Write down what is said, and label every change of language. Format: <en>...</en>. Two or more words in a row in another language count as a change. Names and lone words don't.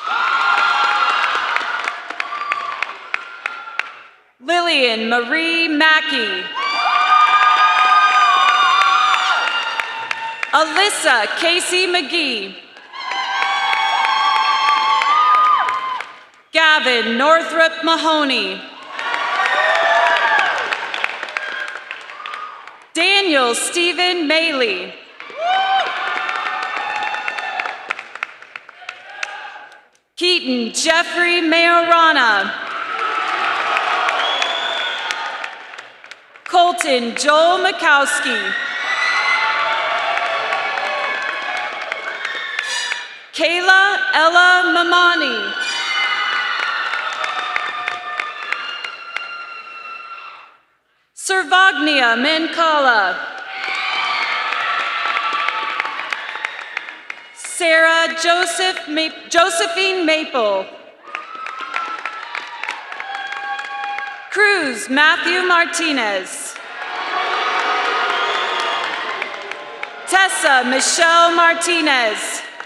<en>Lillian Marie Mackey. Alyssa Casey McGee. Gavin Northrop Mahoney. Daniel Stephen Maley. Keaton Jeffrey Majorana. Colton Joel Mikowski. Kayla Ella Mamani. Servagnia Mancala. Sarah Josephine Maple. Cruz Matthew Martinez. Tessa Michelle Martinez.</en>